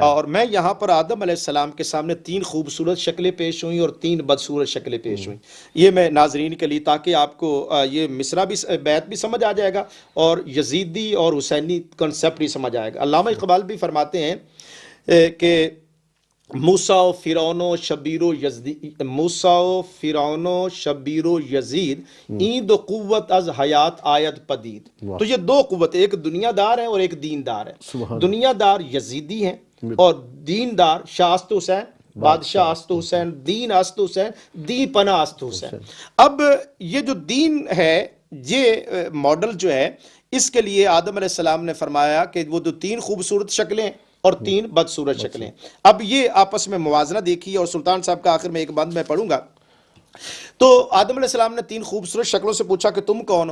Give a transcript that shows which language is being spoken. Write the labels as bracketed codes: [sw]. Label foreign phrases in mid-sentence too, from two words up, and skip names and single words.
[ur] اور میں یہاں پر آدم علیہ السلام کے سامنے تین خوبصورت شکلیں پیش ہوئیں اور تین بدصورت شکلیں پیش ہوئیں. یہ میں ناظرین کے لیے تاکہ آپ کو یہ مصرع بھی بیت بھی سمجھ آ جائے گا اور یزیدی اور حسینی کنسیپٹ بھی سمجھ آئے گا. علامہ اقبال بھی فرماتے ہیں کہ موسیٰ و فرعون و شبیر و یزید، موسیٰ و فرعون و شبیر و یزید [fa] این دو قوت از حیات آید پدید. [ur] تو یہ دو قوت، ایک دنیا دار ہے اور ایک دین دار ہے. دنیا دار یزیدی ہیں اور دین دار [fa] شاہ است حسین، بادشاہ است حسین، دین است حسین، دین پناہ است حسین. [ur] اب یہ جو دین ہے یہ ماڈل جو ہے اس کے لیے آدم علیہ السلام نے فرمایا کہ وہ جو تین خوبصورت شکلیں اور تین بدصورت شکلیں. اب یہ آپس میں موازنہ دیکھیے اور سلطان صاحب کا آخر میں ایک بند میں پڑھوں گا. تو آدم علیہ السلام نے تین خوبصورت شکلوں سے پوچھا کہ تم کون ہو؟